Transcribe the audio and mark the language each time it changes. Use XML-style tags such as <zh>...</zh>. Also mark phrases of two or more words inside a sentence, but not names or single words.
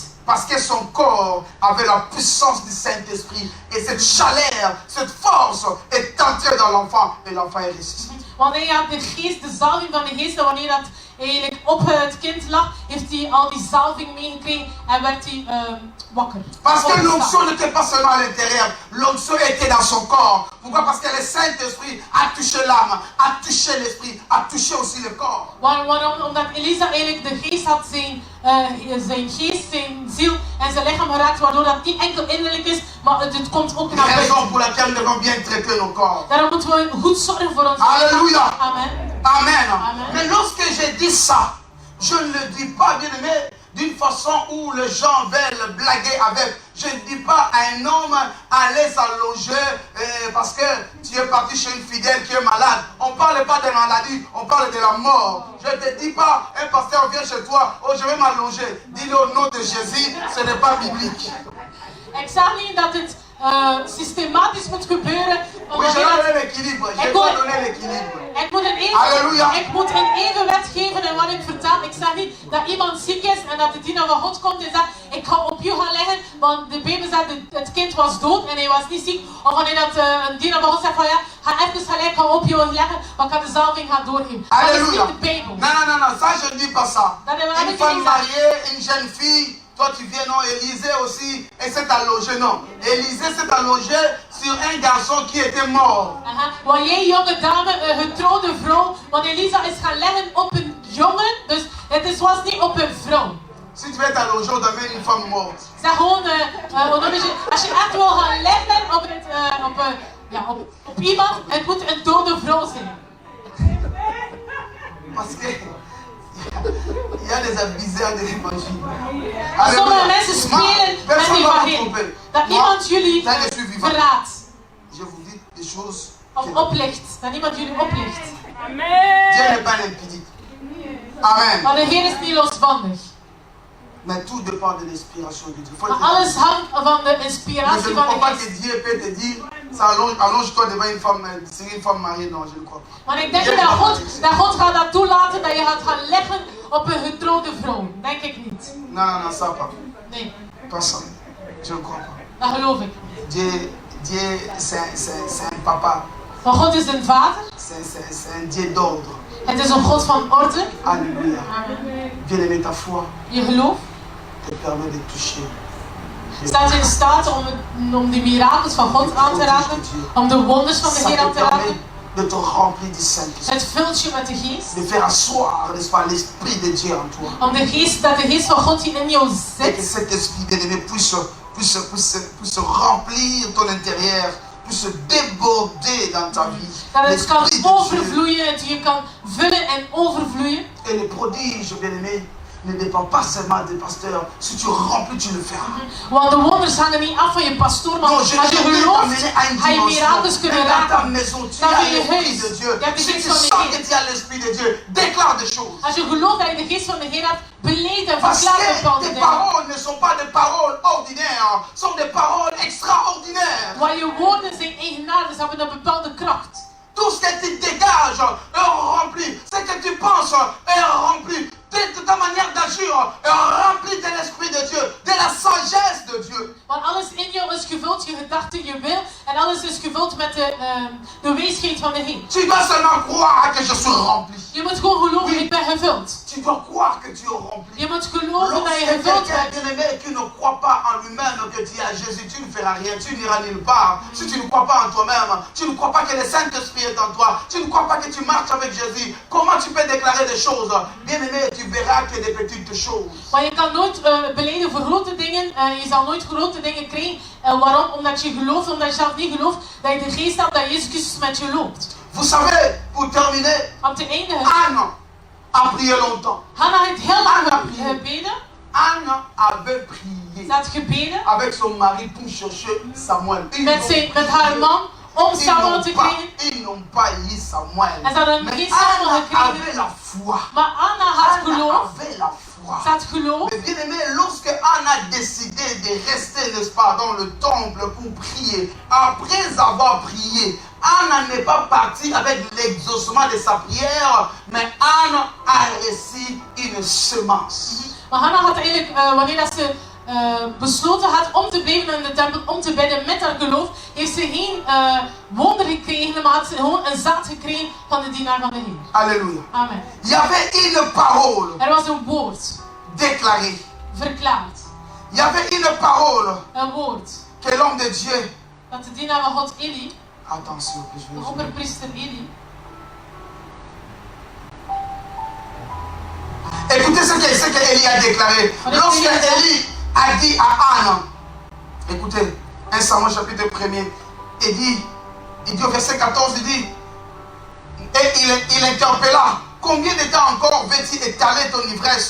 <fr>Parce que son corps avait la puissance du Saint-Esprit. Et cette chaleur, cette force est entrée dans l'enfant. Et l'enfant est ressuscité.</fr> <nl>Want hij had de geest, de zalving van de geest. En wanneer dat eigenlijk op het kind lag, heeft hij al die zalving meegekregen en werd hij wakker.</nl> <fr>Parce que l'onction n'était pas seulement à l'intérieur, l'onction était dans son corps. Pourquoi? Parce que le Saint-Esprit a touché l'âme, a touché l'esprit, a touché aussi le corps.</fr> <nl>Waarom? Omdat Elisa eigenlijk de geest had, zijn geest, zijn ziel en zijn lichaam geraakt, waardoor dat niet enkel innerlijk is, maar het komt ook naar buiten.</nl> <fr>Raison pour laquelle nous devons bien traiter nos corps.</fr> <nl>Daarom moeten we goed zorgen voor ons</nl> <fr>Alléluia.</fr> <nl>lichaam. Amen. Amen. Amen.</nl> <fr>Mais lorsque j'ai dit ça, je ne le dis pas, bien aimé, d'une façon où les gens veulent blaguer avec. Je ne dis pas à un homme aller s'allonger parce que tu es parti chez une fidèle qui est malade. On ne parle pas de maladie, on parle de la mort. Je ne te dis pas, un pasteur vient chez toi, oh je vais m'allonger. Dis-le au nom de Jésus, ce n'est pas biblique.</fr> <nl>Ik zeg niet dat het systematisch moet gebeuren.</nl> <fr>Oui, je dois donner l'équilibre. Je dois donner l'équilibre.</fr> <nl>Ik moet een evenwicht geven in wat ik vertel. Ik zeg niet dat iemand ziek is en dat de dienaar van God komt en zegt, ik ga op je gaan liggen, want de Bijbel zegt het kind was dood en hij was niet ziek. Of wanneer dat een dienaar van God zegt van ja, ga even gaan liggen, ga op je liggen, want ik ga de zalving gaan doorgeven. Dat is niet de Bijbel.</nl> <fr>Non, ça je ne dis pas ça. Une femme mariée, une jeune fille, toi tu viens, non, Élisée aussi, et s'est allongé, non. Élisée s'est allongé sur un garçon qui était mort.</fr> <nl>Want jij jonge dame, getrouwde vrouw, want Elisa is gaan leggen op een jongen, dus het was niet op een vrouw.</nl> <fr>Si tu veux t'allonger, on t'amène une femme morte.</fr> <nl>Zeg gewoon, als je echt wil gaan leggen op iemand, het moet een dode vrouw zijn.</nl> <fr>Parce que il y a des abuseurs de l'évangile.</fr> <nl>Sommige mensen spelen met die evangelie. Dat iemand jullie verraadt.</nl> <fr>Je vous dis des choses.</fr> <nl>Of oplicht. Dat iemand jullie oplicht. Amen.</nl> <fr>Dieu n'est pas impudique. Amen.</fr> <nl>Maar de Heer is niet losbandig.</nl> <fr>Mais tout dépend de l'inspiration de Dieu.</fr> <nl>Maar alles hangt van de inspiratie van de Geest. Geest.</nl> <fr>Que Dieu peut te dire, allonge-toi devant une femme mariée. Non, je ne crois pas.</fr> <nl>Maar ik denk dat God gaat dat toelaten dat je gaat gaan leggen op een getrouwde vrouw. Denk ik niet.</nl> <fr>Non, ça pas.</fr> <nl>Nee.</nl> <fr>Pas ça. Je ne crois pas.</fr> <nl>Dat geloof ik.</nl> <fr>Dieu c'est un papa.</fr> <nl>Maar God is een vader.</nl> <fr>C'est un Dieu d'ordre.</fr> <nl>Het is een God van orde.</nl> <fr>Alléluia. Bien-aimé, ta foi</fr> <nl>Je geloof</nl> <fr>te permet de toucher.</fr> <nl>staat in staat om die mirakels van God aan te raken. Om de wonders van de</nl> <fr>Ça</fr> <nl>Heer aan</nl> <fr>te</fr> <nl>te raken.</nl> <fr>permet de te remplir du Saint-Esprit.</fr> <nl>Het vult je met de geest.</nl> <fr>De faire asseoir, n'est-ce pas, l'Esprit de Dieu en toi.</fr> <nl>Om dat de geest van God die in jou</nl> <fr>Et que</fr> <nl>zit.</nl> <fr>cet Esprit bien-aimé puisse remplir ton intérieur, puisse déborder dans ta vie.</fr> <nl>Dat het kan</nl> <fr>L'Esprit de Dieu.</fr> <nl>overvloeien. Het je kan vullen en overvloeien.</nl> <fr>Et le prodige, bien-aimé, ne dépend pas seulement des pasteurs. Si tu remplis, tu le feras.</fr> <nl>Want de wonders hangen niet af van je pastoor, maar</nl> <fr>Non,</fr> <nl>als je</nl> <fr>je veux</fr> <nl>gelooft,</nl> <fr>t'amener à une</fr> <nl>ga je mirakels</nl> <fr>dimension.</fr> <nl>kunnen</nl> <fr>Même dans ta</fr> <nl>raken.</nl> <fr>maison, tu</fr> <nl>Dan</nl> <fr>as</fr> <nl>wil je</nl> <fr>l'Esprit</fr> <nl>huis.</nl> <fr>de Dieu.</fr> <nl>Je hebt de</nl> <fr>Si</fr> <nl>geest</nl> <fr>tu</fr> <nl>van de</nl> <fr>sens</fr> <nl>Heer.</nl> <fr>que tu as l'Esprit de Dieu, déclare des choses.</fr> <nl>Als je gelooft dat je de geest van de Heer hebt, beleid en</nl> <fr>Parce</fr> <nl>verklaar</nl> <fr>que</fr> <nl>bepaalde</nl> <fr>tes</fr> <nl>dingen.</nl> <fr>paroles ne sont pas des paroles ordinaires, sont des paroles extraordinaires.</fr> <nl>Want je woorden zijn eigenaardig, ze hebben een bepaalde kracht.</nl> <fr>Tout ce que tu dégages est rempli. Ce que tu penses est rempli. De ta manière d'agir est rempli de l'Esprit de Dieu, de la sagesse de Dieu.</fr> <nl>Want alles in jou is gevuld, je gedachten, je wil, en alles is gevuld met de wijsheid van de Heer.</nl> <fr>Tu dois seulement croire que je suis rempli.</fr> <nl>Je moet gewoon geloven, ik ben gevuld.</nl> <fr>Tu dois croire que tu es rempli.</fr> <nl>Je moet geloven dat je</nl> <fr>Lorsque</fr> <nl>gevuld</nl> <fr>quelqu'un</fr> <nl>bent.</nl> <fr>bien-aimé qui ne croit pas en lui-même que tu es à Jésus, tu ne feras rien, tu n'iras nulle part. Si tu ne crois pas en toi-même, tu ne crois pas que le Saint-Esprit est en toi, tu ne crois pas que tu marches avec Jésus, comment tu peux déclarer des choses? Bien-aimé, tu verras que des petites choses.</fr> <nl>Maar je kan nooit beleiden voor grote dingen, je zal nooit grote dingen krijgen. Waarom? Omdat je gelooft, omdat je zelf niet gelooft dat je de geest hebt, dat Jezus Christus met je loopt.</nl> <fr>Vous savez, pour terminer,</fr> <nl>Om te eindigen,</nl> <fr>Anne a prié longtemps.</fr> <nl>Hanna heeft heel lang gebeden.</nl> <fr>Anne avait prié</fr> <nl>Ze had gebeden</nl> <fr>avec son mari pour chercher Samuel.</fr> <nl>met haar man om Samuel te krijgen.</nl> <fr>Ils n'ont pas eu Samuel.</fr> <nl>En ze hadden</nl> <fr>Mais</fr> <nl>geen Samuel</nl> <fr>Anne</fr> <nl>gekregen.</nl> <fr>avait la foi.</fr> <nl>Maar Anna had</nl> <fr>Anne</fr> <nl>geloof.</nl> <fr>avait la foi.</fr> <nl>Ze had geloof.</nl> <fr>Mais bien aimé, lorsque Anne a décidé de rester, n'est-ce pas, dans le temple pour prier, après avoir prié, Anne n'est pas partie avec l'exaucement de sa prière, mais Anne a reçu une semence.</fr> <nl>Maar Hanna had eigenlijk, wanneer dat ze besloten had om te blijven in de tempel, om te bidden met haar geloof, heeft ze geen wonder gekregen, maar had ze gewoon een zaad gekregen van de dienaar van de Heer.</nl> <fr>Alléluia. Amen. Il y avait une parole</fr> <nl>Er was een woord,</nl> <fr>déclarée.</fr> <nl>verklaard.</nl> <fr>Il y avait une parole</fr> <nl>Een woord.</nl> <fr>que l'homme de Dieu,</fr> <nl>Dat de dienaar van God Eli,</nl> <fr>attention, que je</fr> <nl>de</nl> <fr>vais</fr> <nl>opperpriester Eli,</nl> <fr>écoutez ce que Élie a déclaré. Lorsque Élie a dit à Anne, écoutez, 1 Samuel chapitre 1er, il dit au verset 14, il dit, et il interpella, combien de temps encore veux-tu étaler ton ivresse?</fr>